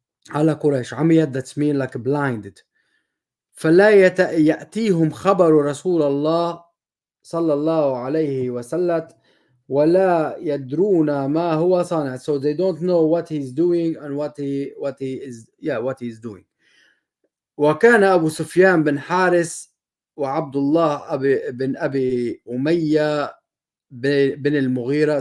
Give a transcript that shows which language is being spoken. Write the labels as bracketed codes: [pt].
[ar] على قريش عميت, [en] that's mean like blinded. [ar] فلا يأتيهم خبر رسول الله صلى الله عليه وسلم ولا يدرون ما هو صانع. [en] So they don't know what he's doing and what he is doing. [ar] وكان أبو سفيان بن حارس وعبد الله بن أبي أمية بن المغيرة.